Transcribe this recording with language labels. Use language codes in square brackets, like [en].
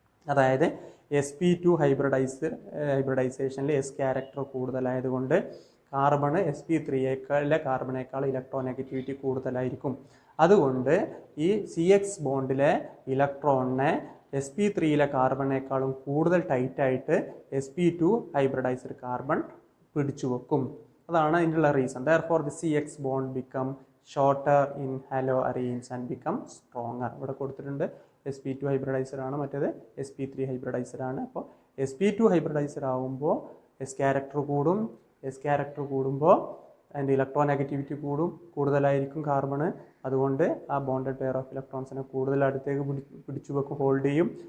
[ml] അതായത് sp2 ഹൈബ്രിഡൈസേഷനിൽ S character കൂടുതലായതുകൊണ്ട് carbon sp3യേക്കാളിലെ കാർബണേക്കാൾ electronegativity കൂടുതലായിരിക്കും. അതുകൊണ്ട് ഈ CX ബോണ്ടിലെ ഇലക്ട്രോണിനെ sp3യിലെ കാർബണേക്കാളും കൂടുതൽ ടൈറ്റായിട്ട് sp2 ഹൈബ്രിഡൈസ്ഡ് കാർബൺ പിടിച്ചു വെക്കും. അതാണ് അതിനുള്ള reason. [en] Therefore the CX bond become shorter in halo arenes and become stronger. [ml] ഇവിടെ കൊടുത്തിട്ടുണ്ട് sp2 ഹൈബ്രിഡൈസർ ആണ്, മറ്റേത് sp3 ഹൈബ്രിഡൈസർ ആണ്. അപ്പോൾ sp2 ഹൈബ്രിഡൈസർ ആകുമ്പോൾ S ക്യാരക്ടർ കൂടും. S ക്യാരക്ടർ കൂടുമ്പോൾ അതിൻ്റെ ഇലക്ട്രോനെഗറ്റിവിറ്റി കൂടുതലായിരിക്കും കാർബണ്. അതുകൊണ്ട് ആ ബോണ്ടഡ് പെയർ ഓഫ് ഇലക്ട്രോൺസിനെ കൂടുതൽ അടുത്തേക്ക് പിടിച്ചു വെക്കും, ഹോൾഡ് ചെയ്യും.